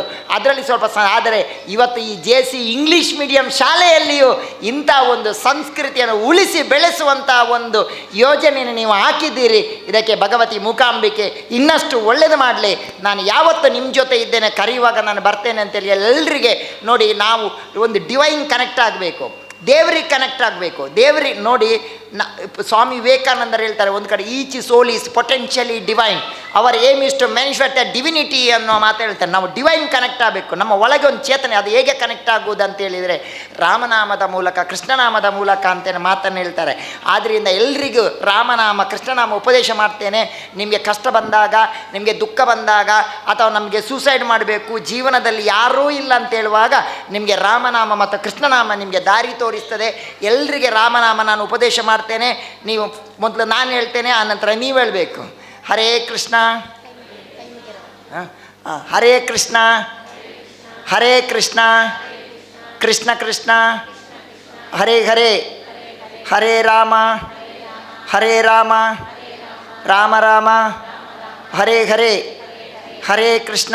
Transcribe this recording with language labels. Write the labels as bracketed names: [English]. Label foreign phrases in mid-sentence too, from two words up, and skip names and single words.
[Kannada] ಅದರಲ್ಲಿ ಸ್ವಲ್ಪ ಆದರೆ ಇವತ್ತು ಈ JC [English] English medium [Kannada] ಶಾಲೆಯಲ್ಲಿಯೂ ಇಂಥ ಒಂದು ಸಂಸ್ಕೃತಿಯನ್ನು ಉಳಿಸಿ ಬೆಳೆಸುವಂಥ ಒಂದು ಯೋಜನೆಯನ್ನು ನೀವು ಹಾಕಿದ್ದೀರಿ. ಇದಕ್ಕೆ ಭಗವತಿ ಮೂಕಾಂಬಿಕೆ ಇನ್ನಷ್ಟು ಒಳ್ಳೆಯದು ಮಾಡಲಿ. ನಾನು ಯಾವತ್ತು ನಿಮ್ಮ ಜೊತೆ ಇದ್ದೇನೆ, ಕರೆಯುವಾಗ ನಾನು ಬರ್ತೇನೆ ಅಂತೇಳಿ ಎಲ್ಲರಿಗೆ ನೋಡಿ, ನಾವು ಒಂದು [English] divine connect [Kannada] ಆಗಬೇಕು, ದೇವರಿಗೆ ಕನೆಕ್ಟ್ ಆಗಬೇಕು. ದೇವರಿಗೆ ನೋಡಿ, ಸ್ವಾಮಿ ವಿವೇಕಾನಂದರು ಹೇಳ್ತಾರೆ ಒಂದು ಕಡೆ, [English] Each soul is potentially divine, our aim is to manifest the divinity [Kannada] ಅನ್ನೋ ಮಾತು ಹೇಳ್ತಾರೆ. ನಾವು [English] divine connect [Kannada] ಆಗಬೇಕು, ನಮ್ಮ ಒಳಗೆ ಒಂದು ಚೇತನೆ. ಅದು ಹೇಗೆ ಕನೆಕ್ಟ್ ಆಗುವುದು ಅಂತೇಳಿದರೆ ರಾಮನಾಮದ ಮೂಲಕ, ಕೃಷ್ಣನಾಮದ ಮೂಲಕ ಅಂತೇಳಿ ಮಾತನ್ನು ಹೇಳ್ತಾರೆ. ಆದ್ದರಿಂದ ಎಲ್ರಿಗೂ ರಾಮನಾಮ ಕೃಷ್ಣನಾಮ ಉಪದೇಶ ಮಾಡ್ತೇನೆ. ನಿಮಗೆ ಕಷ್ಟ ಬಂದಾಗ, ನಿಮಗೆ ದುಃಖ ಬಂದಾಗ, ಅಥವಾ ನಮಗೆ ಸೂಸೈಡ್ ಮಾಡಬೇಕು, ಜೀವನದಲ್ಲಿ ಯಾರೂ ಇಲ್ಲ ಅಂತ ಹೇಳುವಾಗ ನಿಮಗೆ ರಾಮನಾಮ ಮತ್ತು ಕೃಷ್ಣನಾಮ ನಿಮಗೆ ದಾರಿ ತೋರಿಸ್ತದೆ. ಎಲ್ರಿಗೆ ರಾಮನಾಮ ನಾನು ಉಪದೇಶ ಮಾಡ್ತೇನೆ. ನೀವು ಮೊದಲು ನಾನು ಹೇಳ್ತೇನೆ, ಆನಂತರ ನೀವು ಹೇಳಬೇಕು. [Sanskrit] ಹರೇ ಕೃಷ್ಣ, ಹರೇ ಕೃಷ್ಣ, ಹರೇ ಕೃಷ್ಣ, ಕೃಷ್ಣ ಕೃಷ್ಣ, ಹರೇ ಹರೇ, ಹರೇ ರಾಮ, ಹರೇ ರಾಮ, ರಾಮ ರಾಮ, ಹರೇ ಹರೇ, ಹರೇ ಕೃಷ್ಣ,